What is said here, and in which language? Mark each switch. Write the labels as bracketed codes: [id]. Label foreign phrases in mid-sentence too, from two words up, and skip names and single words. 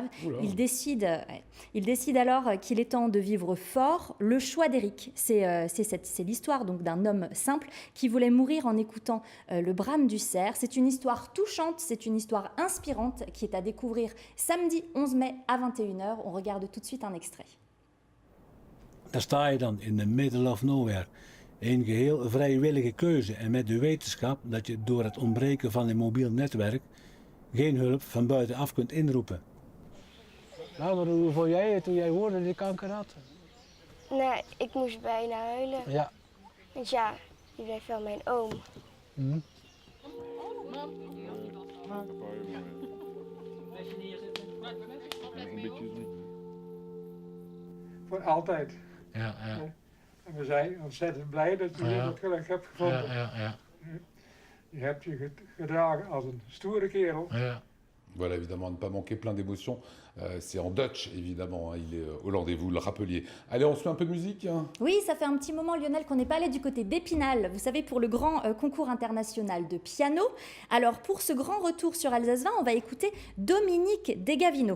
[fr] Il décide alors qu'il est temps de vivre fort. Le choix d'Eric, c'est l'histoire donc d'un homme simple qui voulait mourir en écoutant le brame du cerf. C'est une histoire touchante, c'est une histoire inspirante qui est à découvrir samedi 11 mai à 21h. On regarde tout de suite un extrait. [nl] Daar sta je dan [en] in the middle of nowhere. [nl] Een geheel vrijwillige keuze en met de wetenschap dat je door het ontbreken van een mobiel netwerk geen hulp van buitenaf kunt inroepen. Nou, maar hoe voel jij je toen jij hoorde dat je kanker had? Nee, ik moest bijna huilen. Ja. Want ja, die bleef wel mijn oom. Hm? Voor altijd. Ja. En we zijn ontzettend blij dat je weer dat geluk hebt gevonden. Ja. Je hebt je gedragen als een stoere kerel. Ja. [fr] Voilà, évidemment, à ne pas manquer, plein d'émotions. C'est en Dutch, évidemment, il est hollandais, vous le rappeliez. Allez, on se met un peu de musique. Oui, ça fait un petit moment, Lionel, qu'on n'est pas allé du côté d'Épinal, vous savez, pour le grand concours international de piano. Alors, pour ce grand retour sur Alsace 20, on va écouter Dominique Degavino.